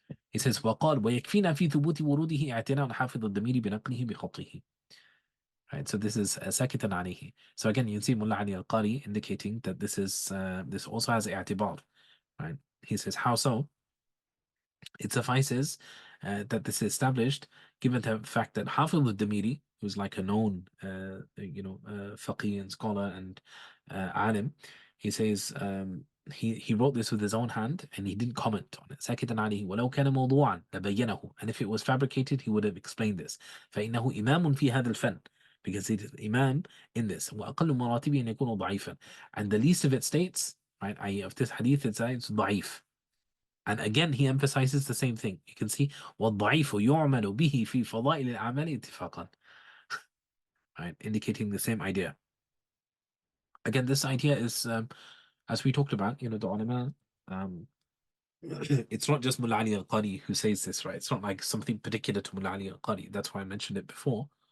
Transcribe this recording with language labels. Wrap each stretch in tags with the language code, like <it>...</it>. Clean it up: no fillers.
<en>He says</en> <ar>وقال ويكفينا في ثبوت وروده اعتناء حافظ الضمير بنقله بخطه.</ar> <en>Right, so this is</en> <ar>ساكتا عليه.</ar> <en>So again, you see Mulla Ali al-Qari indicating that this is this also has i'tibar, right? He says, how so? It suffices that this is established given the fact that Hafiz al-Damiri, who's like a known faqih and scholar and alim, he says he wrote this with his own hand and he didn't comment on it.</en> <ar>ساكتا عليه ولو كان موضوعا لبينه,</ar> <en>and if it was fabricated he would have explained this.</en> <ar>فإنه إمام في هذا الفن,</ar> <en>because it is iman in this.</en> <ar>وَأَقَلُّ مَرَاتِبِهِ أَنْ يَكُونَ ضَعِيفًا.</ar> <en>And the least of it states, right, i.e. of this hadith, it's ضعيف. And again, he emphasizes the same thing. You can see,</en> <ar>وَالضَّعِيفُ يُعْمَلُ بِهِ فِي فَضَائِلِ الْأَعْمَالِ اتِّفَاقًا.</ar> <en>Right, indicating the same idea. Again, this idea is, as we talked about, the ulama, it's not just Mulla Ali al-Qari who says this, right? It's not like something particular to Mulla Ali al-Qari. That's why I mentioned it before.</en>